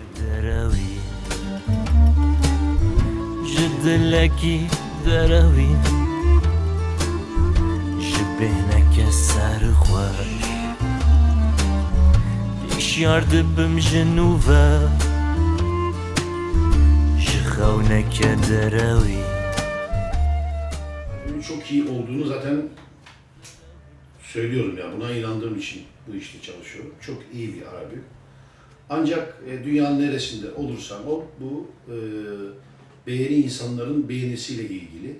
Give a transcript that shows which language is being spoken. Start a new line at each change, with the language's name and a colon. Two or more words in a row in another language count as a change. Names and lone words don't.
Kurdish: derewî ji dilekî derewî ji bêhneke serxweş îşyar dibim ji nû ve ji xewneke derewî
Turkish: Albümün çok iyi olduğunu zaten söylüyorum ya. Buna inandığım için bu işte çalışıyorum. Çok iyi bir albüm. Ancak dünyanın neresinde olursan ol, bu beğeni insanların beğenisiyle ilgili.